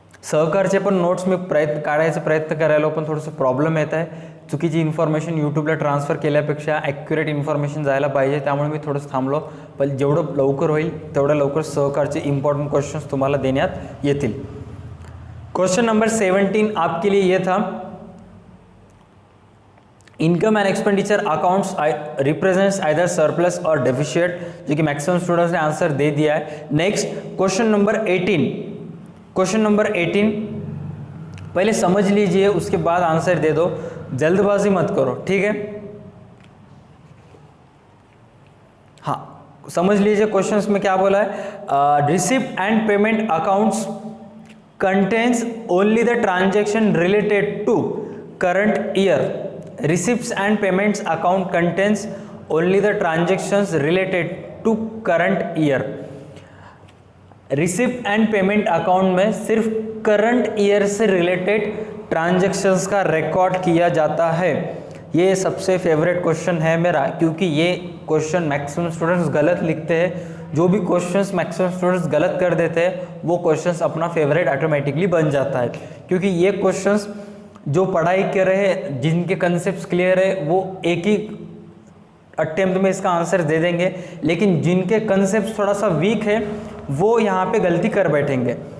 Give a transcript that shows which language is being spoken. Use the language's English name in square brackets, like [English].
[Marathi] सहकारचे पण नोट्स मी काढायचा प्रयत्न करायला, पण थोडंसं प्रॉब्लेम येत आहे। चुकीची इन्फॉर्मेशन यूट्यूबला ट्रान्सफर केल्यापेक्षा ॲक्युरेट इन्फॉर्मेशन जायला पाहिजे, त्यामुळे मी थोडंसं थांबलो। पण जेवढं लवकर होईल तेवढं लवकर सहकारचे इम्पॉर्टंट क्वेश्चंस तुम्हाला देण्यात येतील। [Hindi] क्वेश्चन नंबर 17 आपके लिए ये था, [English] income and expenditure accounts represents either surplus और deficit, [Hindi] जो कि मैक्सिमम स्टूडेंट्स ने आंसर दे दिया है। Next question number 18। Question number 18 पहले समझ लीजिए, उसके बाद आंसर दे दो, जल्दबाजी मत करो, ठीक है। हाँ, समझ लीजिए क्वेश्चंस में क्या बोला है। [English] Receipt and payment accounts contains only the transaction related to current year. Receipts and payments account contains only the transactions related to current year। [Hindi] Receipt and payment account में सिर्फ करंट ईयर से related transactions का record किया जाता है। ये सबसे favourite question है मेरा, क्योंकि ये क्वेश्चन मैक्सिमम स्टूडेंट्स गलत लिखते हैं। जो भी क्वेश्चंस मैक्सिमम स्टूडेंट्स गलत कर देते हैं वो क्वेश्चंस अपना फेवरेट ऑटोमेटिकली बन जाता है, क्योंकि ये क्वेश्चंस जो पढ़ाई कर रहे हैं, जिनके कंसेप्ट क्लियर है, वो एक ही अटेम्प्ट में इसका आंसर दे देंगे, लेकिन जिनके कंसेप्ट थोड़ा सा वीक है वो यहाँ पे गलती कर बैठेंगे।